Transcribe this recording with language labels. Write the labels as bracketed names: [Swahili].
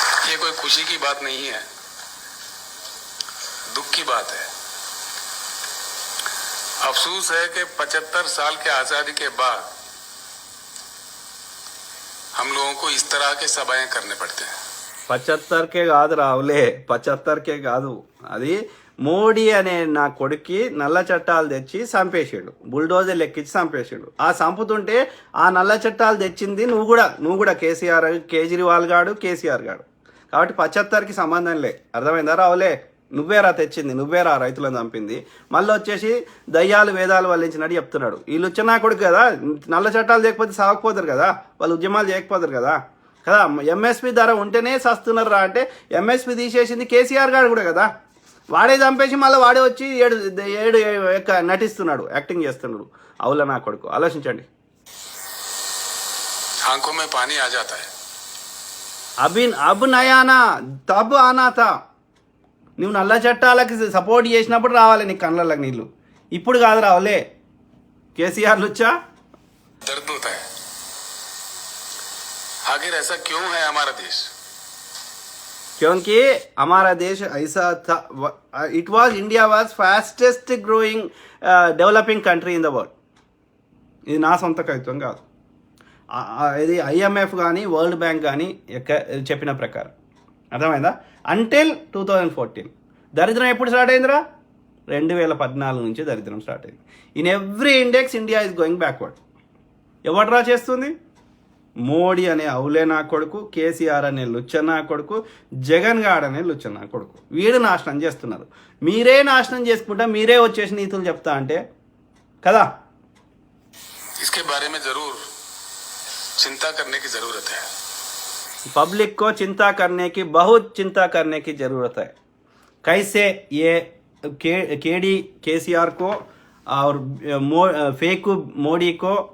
[Hindi] ये कोई खुशी की बात नहीं है, दुख की बात है. अफसोस है कि 75 साल के आजादी के बाद हम लोगों को इस तरह के सभाएं करने पड़ते हैं. [Telugu] 75కే కాదు రావులే, 75కే కాదు, అది మోడీ అనే నా కొడుక్కి నల్ల చట్టాలు తెచ్చి చంపేసాడు, బుల్డోజర్ లెక్కించి చంపేసాడు. ఆ చంపుతుంటే ఆ నల్ల చట్టాలు తెచ్చింది నువ్వు కూడా కేజ్రీవాల్ గాడు, కేసీఆర్ గాడు. కాబట్టి 75కి సంబంధం లే, అర్థమైందా రావులే? నువ్వేరా తెచ్చింది, నువ్వేరా రైతులను చంపింది. మళ్ళీ వచ్చేసి దయ్యాలు వేదాలు వల్లించినట్టు చెప్తున్నాడు. వీళ్ళు వచ్చిన కొడుకు కదా, నల్ల చట్టాలు చేయకపోతే సాగకపోతారు కదా, వాళ్ళు ఉద్యమాలు చేయకపోతారు కదా. ఎంఎస్పి ధర ఉంటేనే సస్తున్నారు రా అంటే ఎంఎస్పి తీసేసింది కేసీఆర్ గారు కూడా కదా. వాడే చంపేసి మళ్ళీ వాడే వచ్చి ఏడు నటిస్తున్నాడు, యాక్టింగ్ చేస్తున్నాడు. అవులా నా కొడుకు, ఆలోచించండి. [Hindi] आंखों में पानी आ जाता है. అబ్ నయానా తబ్ ఆనాతా. [Telugu] నువ్వు నల్ల చట్టాలకి సపోర్ట్ చేసినప్పుడు రావాలి నీ కళ్ళకి నీళ్ళు, ఇప్పుడు కాదు రావులే. కేసీఆర్ లుచ్చా. [Hindi] दर्द होता है. आखिर ऐसा क्यों है हमारा देश? क्योंकि हमारा देश ऐसा था, [English] India was fastest growing developing country in the world. [Telugu] ఇది నా సొంత కవిత్వం కాదు, ఇది IMF కానీ వరల్డ్ బ్యాంక్ కానీ చెప్పిన ప్రకారం. అర్థమైందా? [English] Until 2014. [Telugu] దరిద్రం ఎప్పుడు స్టార్ట్ అయిందిరా? 2014 నుంచి దరిద్రం స్టార్ట్ అయింది. [English] In every index India is going backward. [Telugu] ఎవడ్రా చేస్తుంది? మోడీ అనే అవులే నా కొడుకు, కేసీఆర్ అనే లుచ్చ నా కొడుకు, జగన్ గాడ్ అనే లుచ్చ నా కొడుకు. వీడు నాశనం చేస్తున్నారు. మీరే నాశనం చేసుకుంటా మీరే వచ్చేసి నీతులు చెప్తా అంటే కదా. [Hindi] इसके बारे में जरूर चिंता करने की जरूरत है. पब्लिक को चिंता करने की, बहुत चिंता करने की जरूरत है. कैसे ये केडी केसीआर को और फेक मोदी को